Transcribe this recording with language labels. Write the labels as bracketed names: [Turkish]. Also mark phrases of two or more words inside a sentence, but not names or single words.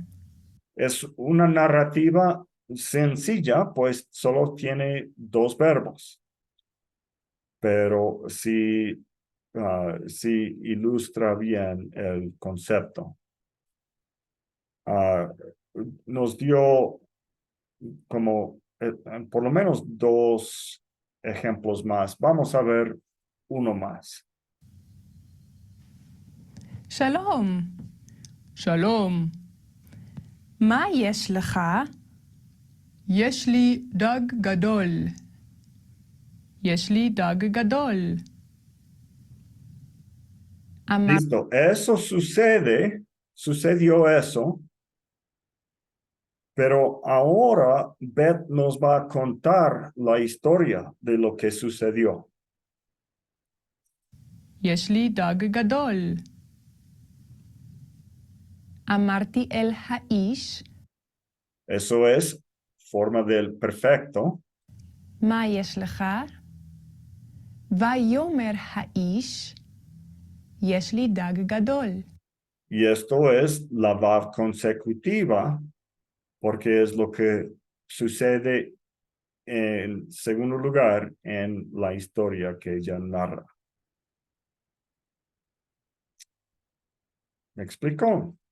[Spanish] Es una narrativa sencilla, pues solo tiene dos verbos, pero sí ilustra bien el concepto. Nos dio como por lo menos dos ejemplos más. Vamos a ver uno más. [Hebrew] Shalom. Shalom. מה יש לך? יש לי דג גדול. יש לי דג גדול. [Spanish] Listo, eso sucedió eso, pero ahora Beth nos va a contar la historia de lo que sucedió. [Hebrew] יש לי דג גדול. אמרתי אל האיש, [Spanish] Eso es forma del perfecto. [Hebrew] מה יש לך? ויאמר האיש, יש לי דג גדול. [Spanish] Y esto es la vav consecutiva, porque es lo que sucede en segundo lugar en la historia que ella narra. ¿Me explico?